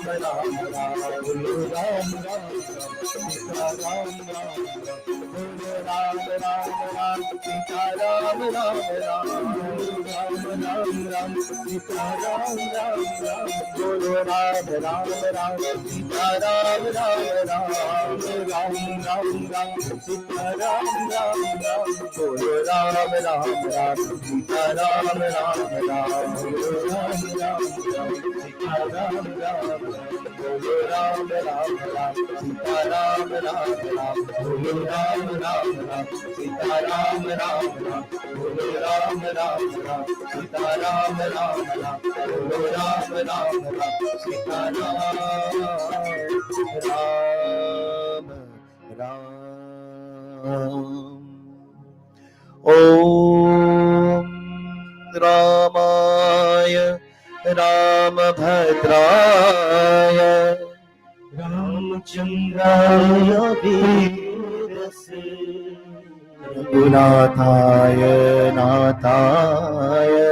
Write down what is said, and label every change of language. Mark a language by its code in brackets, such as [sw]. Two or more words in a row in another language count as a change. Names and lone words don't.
[hi] राम राम बोलो राम राम सीता राम राम बोलो राम राम राम सीता राम राम राम बोलो राम राम राम सीता राम राम राम बोलो राम राम राम सीता राम राम राम राम Ram, Sita Ram, Ram, Ram, Bolo Ram, Ram, Ram, Sita Ram, Ram, Ram, Bolo Ram, Ram, Ram, Sita Ram, Ram, Ram, Bolo Ram, Ram, Ram, Sita Ram, Ram, Ram, Bolo Ram, Ram, Ram, Sita Ram, Ram, Ram, Bolo Ram, Ram, Ram, Sita Ram, Ram, Ram, Bolo Ram, Ram, Ram, Sita Ram, Ram, Ram. [sa] ॐ रामाय रामभद्राय रामचन्द्राय वेधसे रघुनाथाय नाथाय